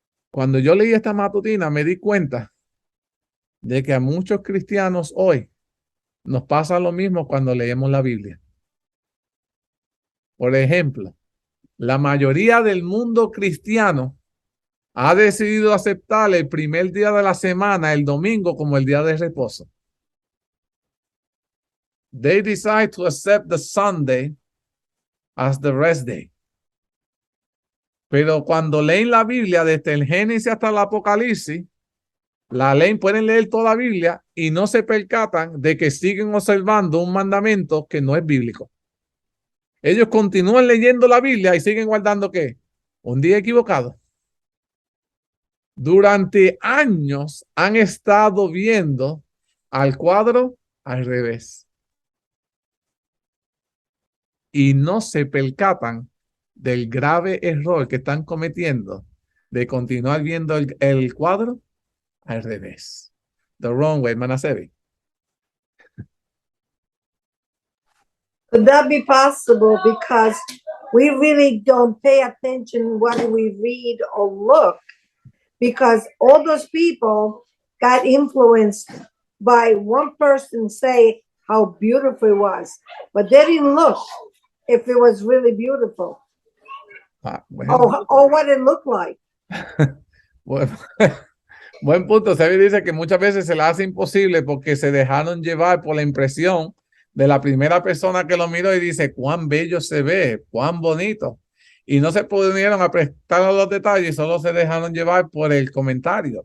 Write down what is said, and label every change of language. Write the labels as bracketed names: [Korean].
[Spanish] Cuando yo leí esta matutina me di cuenta de que a muchos cristianos hoy nos pasa lo mismo cuando leemos la Biblia. Por ejemplo, la mayoría del mundo cristiano ha decidido aceptar el primer día de la semana, el domingo, como el día de reposo. [English] They decide to accept the Sunday as the rest day. [Spanish] Pero cuando leen la Biblia desde el Génesis hasta el Apocalipsis, la leen, pueden leer toda la Biblia y no se percatan de que siguen observando un mandamiento que no es bíblico. Ellos continúan leyendo la Biblia y siguen guardando ¿qué? Un día equivocado. Durante años han estado viendo al cuadro al revés. Y no se percatan del grave error que están cometiendo de continuar viendo el cuadro al revés. [English] The wrong way, Manasevi. Could that be possible because we really don't pay attention what we read or look, because all those people got influenced by one person say how beautiful it was, but they didn't look if it was really beautiful or what it looked like. [Spanish] Bueno, buen punto. Sebi dice que muchas veces se le hace imposible porque se dejaron llevar por la impresión de la primera persona que lo miró y dice cuán bello se ve, cuán bonito. Y no se pudieron a prestar a los detalles, solo se dejaron llevar por el comentario.